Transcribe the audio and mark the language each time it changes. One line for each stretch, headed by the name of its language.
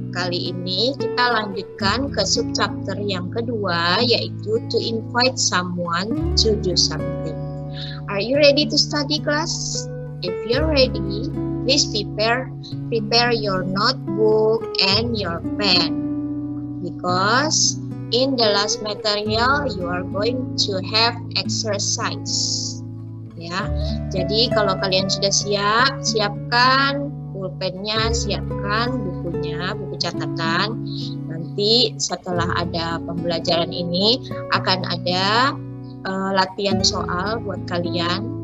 Indonesian: Kali ini kita lanjutkan ke subchapter yang kedua, yaitu
English: to invite someone to do something. Are you ready to study, class? If you're ready, please prepare your notebook and your pen. Because in the last material you are going to have exercise.
Indonesian: Ya, jadi kalau kalian sudah siap, siapkan pulpennya, siapkan bukunya, buku catatan. Nanti setelah ada pembelajaran ini akan ada latihan soal buat kalian.